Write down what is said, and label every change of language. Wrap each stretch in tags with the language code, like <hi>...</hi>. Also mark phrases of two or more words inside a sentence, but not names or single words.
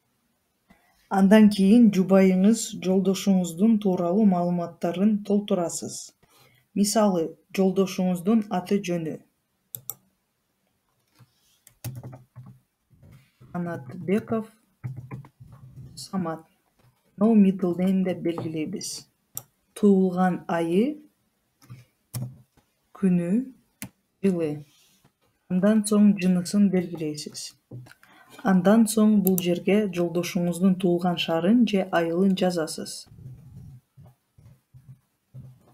<ky>Андан кийин жубайыңыз, жолдошуңуздун тууралуу маалыматтарын толтурасыз. Мисалы, жолдошуңуздун аты жөнү. Анатбеков Самат.</ky> <en>No middle name</en> <ky>деп белгилейбиз. Туулган айы, күнү, жылы. Андан соң жынысын белгилейсиз. Андан соң бул жерге жолдошуңуздун туулган шаарын же айылын жазасыз.</ky>